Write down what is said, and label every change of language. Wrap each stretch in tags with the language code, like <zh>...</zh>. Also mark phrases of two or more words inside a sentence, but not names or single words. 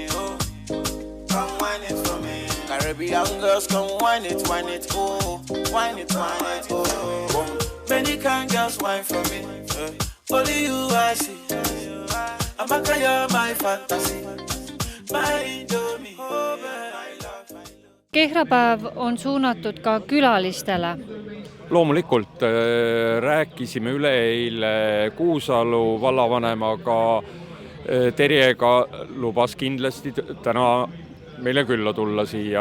<en>Oh, come wine it for me. Caribbean girls, come wine it, oh, wine it, oh. Many kind girls wine for me. Only you I see. Amaka, you're my fantasy. My Indomie.</en> <et>Kehrapäev on suunatud ka külalistele. Loomulikult rääkisime üleeile Kuusalu vallavanemaga, Terjega lubas kindlasti täna meile külla tulla siia.</et>